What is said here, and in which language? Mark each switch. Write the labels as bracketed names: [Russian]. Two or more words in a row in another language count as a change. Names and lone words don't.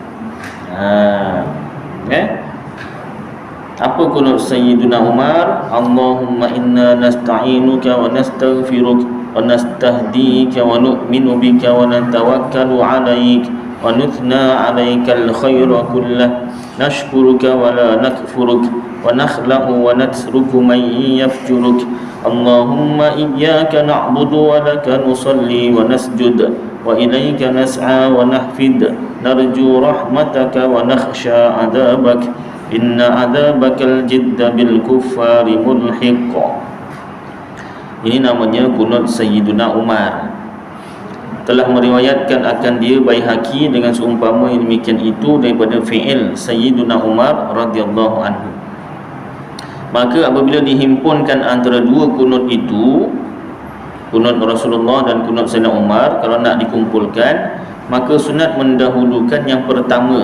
[Malay] Apa kunut Sayyiduna Umar? [Arabic] اللهم إنا نستعينك ونستغفرك ونستهديك ونؤمن بك ونتوكل عليك ونثني عليك الخير كله نشكرك ولا نكفرك ونخلع ونترك من يفجرك. اللهم إياك نعبد ولك نصلي ونسجد وإليك نسعى ونحفد نرجو رحمتك ونخشى عذابك إن عذابك الجد بالكفار ملحق. [Malay] Ini namanya kunut Sayyiduna Umar. Telah meriwayatkan akan dia Baihaqi dengan seumpama yang demikian itu daripada fi'il Sayyiduna Umar [Arabic] رضي الله عنه. [Malay] Maka apabila dihimpunkan antara dua kunut itu, kunut Rasulullah dan kunut Sayyidina Umar, kalau nak dikumpulkan, maka sunat mendahulukan yang pertama.